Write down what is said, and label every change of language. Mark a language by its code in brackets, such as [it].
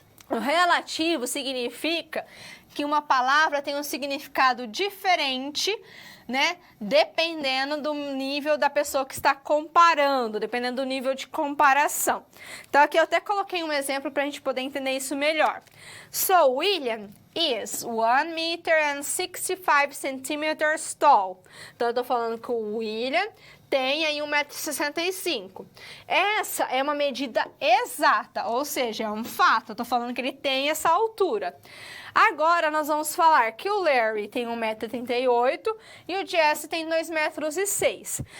[pt] O relativo significa que uma palavra tem um significado diferente, né? Dependendo do nível da pessoa que está comparando, dependendo do nível de comparação. Então, aqui eu até coloquei um exemplo para a gente poder entender isso melhor. [en] So, William is 1 meter and 65 centimeters tall. [pt] Então, eu estou falando que o William tem aí 1,65 m. Essa é uma medida exata, ou seja, é um fato. Eu estou falando que ele tem essa altura. Agora, nós vamos falar que o Larry tem 1,38 m e o Jesse tem 2,06 m.